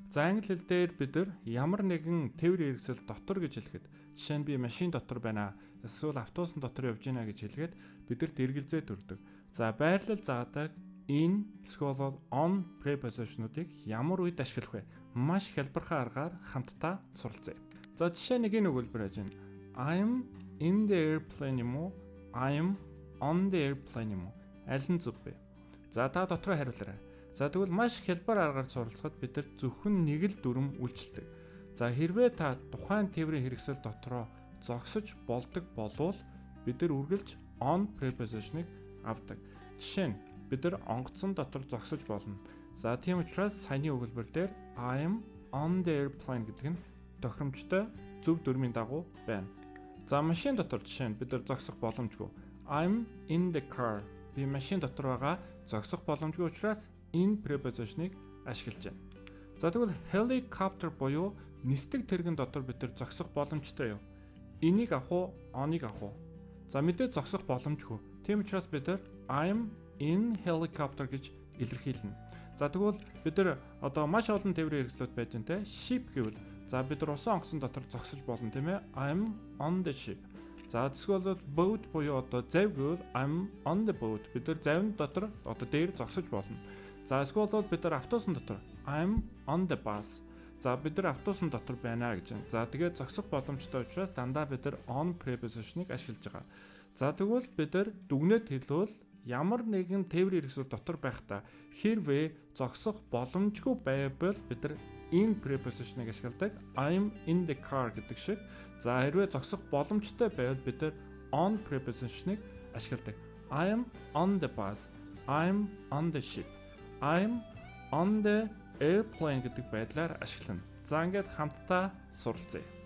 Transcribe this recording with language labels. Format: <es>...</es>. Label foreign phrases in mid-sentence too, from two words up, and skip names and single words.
<mn>За англи хэл дээр бид нар ямар нэгэн тээврийн хэрэгсэл дотор гэж хэлэхэд жишээ нь би машин дотор байна эсвэл автобусын дотор явж байна гэж хэлгээд бидэрт эргэлзээ төрдөг. За байрлал заадаг in эсвэл on preposition-уудыг ямар үед ашиглах вэ? Маш хялбархан аргаар хамтдаа суралцъя. За жишээ нэг энэ өгүүлбэр байж байна.</mn> <en>I'm in the airplane</en> <mn>юм уу?</mn> <en>I'm on the airplane</en> <mn>юм уу? Аль нь зөв бэ? За та дотроо хариулаарай. За тэгвэл маш хялбар аргаар суралцахад бид нар зөвхөн нэг л дүрм үйлчилдэг. За хэрвээ та тухайн тээврийн хэрэгсэл дотроо зогсож болдог болвол бид нар үргэлж on preposition-ыг авдаг. Жишээ нь бид нар онгоцон дотор зогсож болно. За тийм учраас саяны өгүүлбэр дээр</mn> <en>I'm on the airplane</en> <mn>гэдэг нь тохиромжтой зөв дүрмийн дагуу байна. За машин дотор жишээ нь бид нар зогсох боломжгүй.</mn> <en>I'm in the car.</en> <mn>Би машин дотор байгаа зогсох боломжгүй учраас in preposition-ыг ашиглаж байна. За тэгвэл helicopter буюу нисдэг тэрэгэн дотор бид нар зогсох боломжтой юу? Энийг авах уу, on-ыг авах уу? За мэдээ зогсох боломжгүй. Тийм учраас бид нар</mn> <en>I'm in helicopter</en> <mn>гэж илэрхийлнэ. За тэгвэл бид нар одоо маш олон тээврийн хэрэгслүүд байж байна те. Ship гэвэл за бид нар усан онгоцон дотор зогсож болно тийм ээ.</mn> <en>I'm on the ship.</en> <mn>За эсвэл boat буюу одоо завь гэвэл</mn> <en>I'm on the boat.</en> <mn>Бид нар завин дотор одоо дээр зогсож болно. За эсвэл бид нар автобусын дотор</mn> <en>I'm on the bus.</en> <mn>За бид нар автобусын дотор байна гэж байна. За тэгээд зогсох боломжтой учраас дандаа бид нар on preposition-ыг ашиглаж байгаа. За тэгвэл бид нар дүгнэлт хэлвэл ямар нэгэн тээврийн хэрэгсэл дотор байхдаа хэрвээ зогсох боломжгүй байвал бид нар in preposition-ыг ашигладаг.</mn> <en>I'm in the car</en> <mn>гэдэг шиг. За хэрвээ зогсох боломжтой байвал бид нар on preposition-ыг ашигладаг.</mn> <en>I'm on the bus. I'm on the ship. I'm on the airplane</en> <mn>гэдэг байдлаар ашиглана. За ингээд хамтдаа суралцъя.</mn>